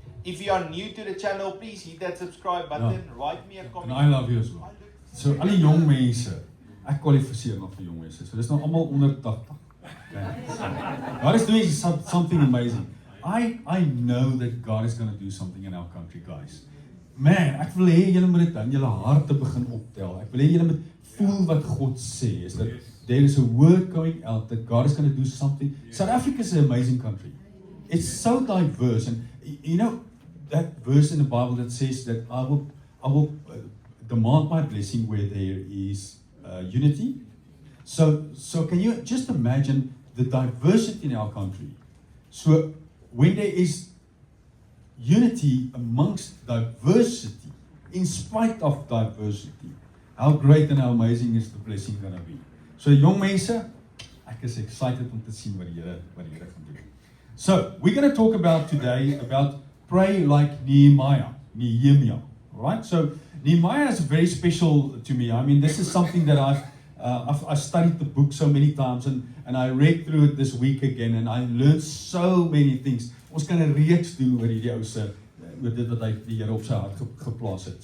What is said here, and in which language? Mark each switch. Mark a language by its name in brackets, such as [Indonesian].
[English] If you are new to the channel, please hit that subscribe button, write me a comment. And I love you as well. [Afrikaans] So al die jong mense, ek kwalifiseer nog vir jong mense. So dis nou almal onder 80. [English] God is doing something amazing. I know that God is going to do something in our country, guys. [Afrikaans] Man, ek wil hê julle moet dit in julle harte begin optel. Ek wil hê julle moet voel wat God sê. [English] Is that there is a word going out that God is going to do something. South Africa is an amazing country. It's so diverse, and you know that verse in the Bible that says that I will demand my blessing where there is unity. So can you just imagine the diversity in our country? So when there is unity amongst diversity, in spite of diversity, how great and how amazing is the blessing going to be? [Afrikaans] So jong mense, ek is excited om te sien wat die Here gaan doen. [English] So we're going to talk about today about pray like Nehemiah. Right? So Nehemiah is very special to me. I mean, this is something that I've studied the book so many times, and I read through it this week again, and I learned so many things. [Afrikaans] Ons kan 'n reeks doen oor hierdie ou se oor dit wat hy die Here op sy hart geplaas het.